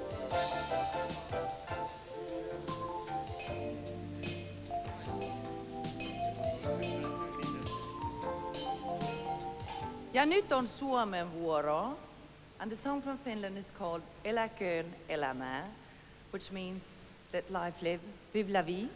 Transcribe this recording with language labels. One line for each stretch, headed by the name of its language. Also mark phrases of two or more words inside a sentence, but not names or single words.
Finnish: Ja nyt on Suomen vuoro.
English: And the song from Finland is called Eläköön elämää, which means let life live,
French: vive la vie.